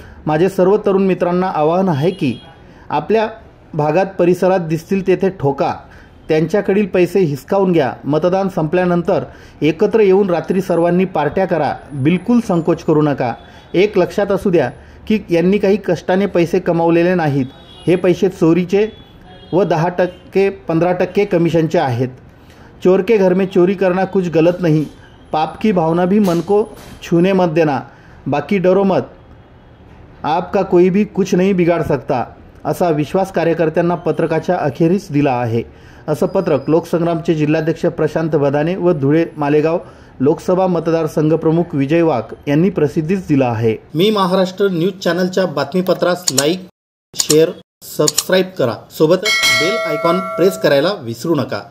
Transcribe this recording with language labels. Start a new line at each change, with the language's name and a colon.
Marathi: माझे सर्व तरुण मित्रांना आवाहन आहे की आपल्या भागात परिसरात दिसतील तेथे ठोका, त्यांच्याकडील पैसे हिसकावून घ्या। मतदान संपल्यानंतर एकत्र येऊन रात्री सर्वांनी पार्ट्या करा, बिलकुल संकोच करू नका। एक लक्षात असू द्या की यांनी काही कष्टाने पैसे कमावलेले नाहीत, हे पैसे चोरीचे व 10% 15% कमिशनचे आहेत।
Hindi: चोर के घर में चोरी करना कुछ गलत नहीं, पाप की भावना भी मन को छूने मत देना, बाकी डरो मत, आपका कोई भी कुछ नहीं बिगाड़ सकता,
Marathi: असा विश्वास कार्यकर्त्यांना पत्रकाच्या अखेरीस दिला आहे। असं पत्रक लोकसंग्रामचे जिल्हाध्यक्ष प्रशांत बदाने व धुळे मालेगाव लोकसभा मतदारसंघ प्रमुख विजय वाघ यांनी प्रसिद्धीस दिला आहे। मी महाराष्ट्र न्यूज चॅनलच्या बातमीपत्रास लाईक, शेअर, सबस्क्राईब करा, सोबतच बेल आयकॉन प्रेस करायला विसरू नका।